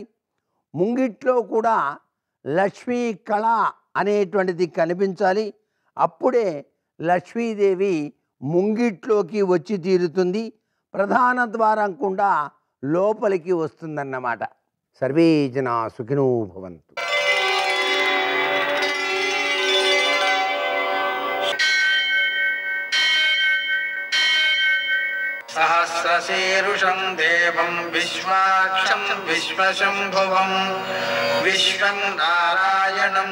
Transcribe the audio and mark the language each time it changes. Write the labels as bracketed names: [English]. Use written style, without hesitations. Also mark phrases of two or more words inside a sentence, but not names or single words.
[Telugu] ముంగిట్లో కూడా లక్ష్మీ కళ అనేటువంటిది కనిపించాలి. అప్పుడే లక్ష్మీదేవి ముంగిట్లోకి వచ్చి తీరుతుంది. ప్రధాన ద్వారం కూడా లోపలికి వస్తుందన్నమాట. [Sanskrit] సర్వే జనా సుఖినో భవంతు. सहस्रशीर्षं देवं विश्वाक्षं विश्वशम्भुवं विश्वं नारायणं